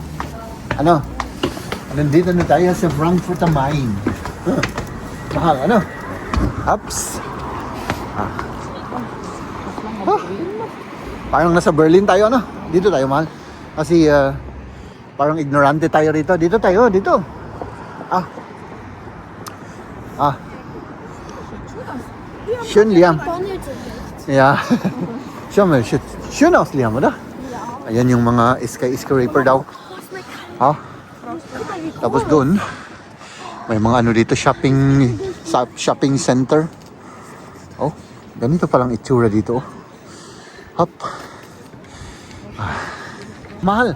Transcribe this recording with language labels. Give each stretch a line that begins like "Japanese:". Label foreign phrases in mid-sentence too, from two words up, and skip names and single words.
Filipino: Nandito na tayo sa Frankfurt am Main. Mahal, Ups. Parang nasa Berlin tayo, Dito tayo, mahal. Kasi, parang ignorante tayo rito. Dito tayo, dito.
German: Schön, Liam. McDonald's ist rechts. Ja. Schau mal, schön aus, Liam, oder?
Filipino: Ayan yung mga skyscraper daw. Tapos doon, may mga dito,
English: shopping center.
Filipino: Oh, ganito palang itsura dito. Hop. Mahal.